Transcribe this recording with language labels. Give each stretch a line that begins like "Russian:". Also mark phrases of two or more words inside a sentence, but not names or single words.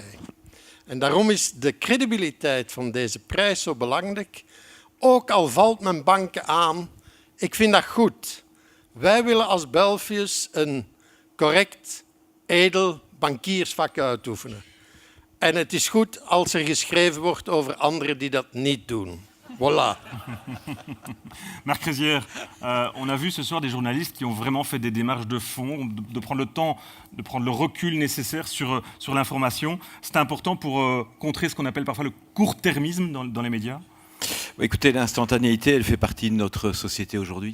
Dutch: En daarom is de credibiliteit van deze prijs zo belangrijk. Ook al valt men banken aan, ik vind dat goed. Wij willen als Belfius een correct, edel bankiersvak uitoefenen. En het is goed als er geschreven wordt over anderen die dat niet doen. Voilà.
French: Marc Rézière, on a vu ce soir des journalistes qui ont vraiment fait des démarches de fond, de prendre le temps, de prendre le recul nécessaire sur l'information. C'est important pour contrer ce qu'on appelle parfois le court-termisme dans les médias. Écoutez, l'instantanéité, elle fait partie de notre société aujourd'hui.